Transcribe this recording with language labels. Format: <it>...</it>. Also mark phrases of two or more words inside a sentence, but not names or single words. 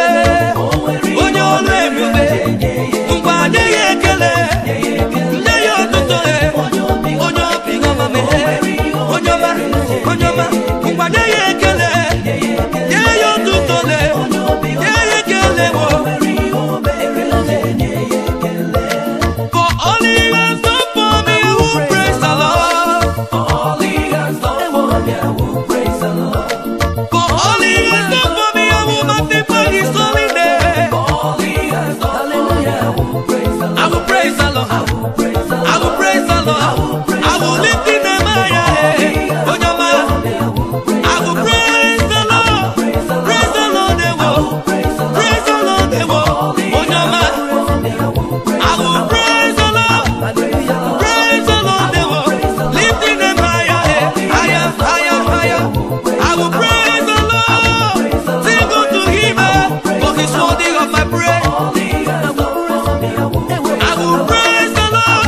<ig>Onye ọlụ ebube, ngwa nye ya ekele, nye ya otuto, onye obi ọma me. Onye ọma, onye ọma, ngwa nye ya ekele, nye ya otuto, nye ya ekele.</ig> <en>For all he has done for me, I will praise the Lord. For all he has done for me, I will praise the Lord. For all he has done for me, I will magnify his holy name. For all he has done for me, I will praise the Lord. I will praise the Lord. I will praise the Lord. I will praise the Lord. I will lift his name higher.</en> <ig>Onye ọma.</ig> <en>I will praise the Lord. Praise the Lord, they will. Praise the Lord, they will.</en> <ig>Onye ọma.</ig> <en>I will praise the Lord. Praise the Lord, they will. Lift his name higher, higher, higher, higher. I will praise the Lord. Sing unto him, for he's worthy of my praise. I will praise the Lord.</en>